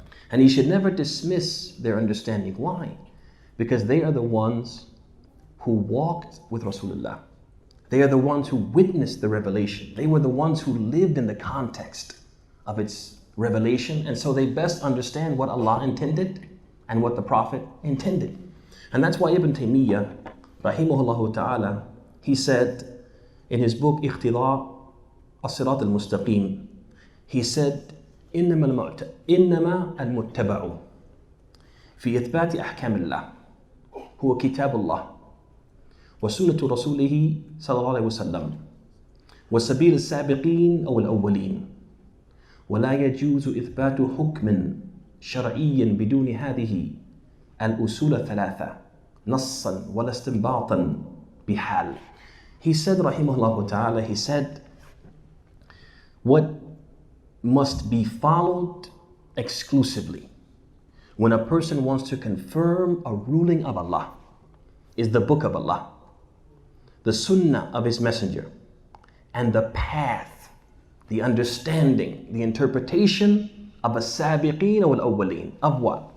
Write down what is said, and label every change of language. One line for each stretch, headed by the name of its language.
English: And he should never dismiss their understanding. Why? Because they are the ones who walked with Rasulullah. They are the ones who witnessed the revelation. They were the ones who lived in the context of its revelation, and so they best understand what Allah intended and what the Prophet intended. And that's why Ibn Taymiyyah, rahimahullah ta'ala, he said in his book Iqtida as-Sirat al-Mustaqim, he said,
Arabic: إنما المتبع في إثبات أحكام الله هو كتاب الله وسنة رسوله صلى الله عليه وسلم وسبيل السابقين أو الأولين ولا يجوز إثبات حكم شرعي بدون هذه الأصول الثلاثة نصا ولا استنباطا بحال.
English: He said, rahimahullah ta'ala, he said, what must be followed exclusively when a person wants to confirm a ruling of Allah is the book of Allah, the sunnah of His Messenger, and the path, the understanding, the interpretation of
Arabic: as-sabiqeen wal awwaleen,
English: of what?